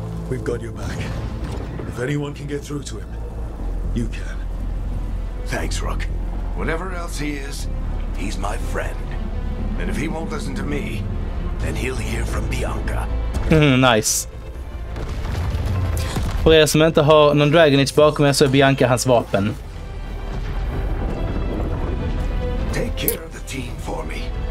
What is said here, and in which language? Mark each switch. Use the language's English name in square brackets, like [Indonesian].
[English] We've got your back. If anyone can get through to him, you can. Thanks, Rook. Whatever else he is, he's my friend. And if he won't listen to me, then he'll hear from Bianca. Nice. [Swedish] För er som inte har någon Dragon Age bakom er så är Bianca hans vapen. [English] Take care of the team for me.